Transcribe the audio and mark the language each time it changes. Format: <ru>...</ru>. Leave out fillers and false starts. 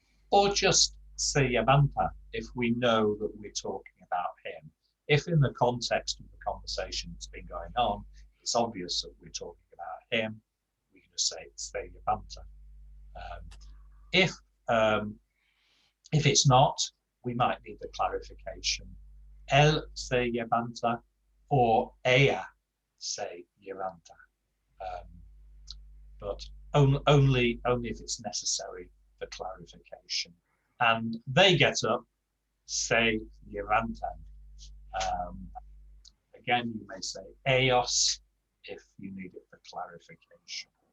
<en>Or just</en> <es>se levanta</es> <en>if we know that we're talking about him. If in the context of the conversation that's been going on, it's obvious that we're talking about him, we can just say</en> <es>se levanta.</es> <en>If it's not, we might need the clarification.</en> <es>Él se levanta or ella se levanta.</es> <en>But only if it's necessary for clarification. And they get up,</en> <es>se levantan.</es> <en>Again, you may say ellos if you need it for clarification.</en>